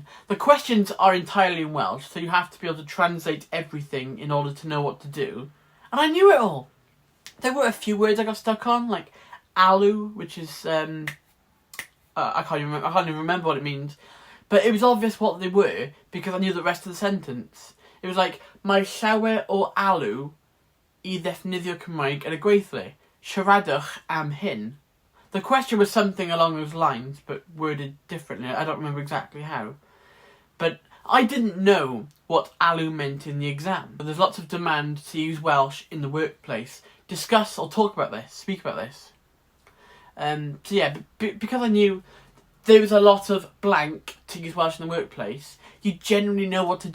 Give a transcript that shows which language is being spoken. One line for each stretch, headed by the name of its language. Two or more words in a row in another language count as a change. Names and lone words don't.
English: The questions are entirely in Welsh, so you have to be able to translate everything in order to know what to do. And I knew it all. There were a few words I got stuck on, like alw, which is I can't even remember what it means. But it was obvious what they were because I knew the rest of the sentence. It was like
Welsh: mae llawer o alw I ddefnyddio Cymraeg yn y gweithlu. Siaradwch am hyn.
English: The question was something along those lines, but worded differently. I don't remember exactly how. But I didn't know what alw meant in the exam. But there's lots of demand to use Welsh in the workplace. Discuss or talk about this, speak about this. So yeah, because I knew there was a lot of blank to use Welsh in the workplace, you generally know what to do.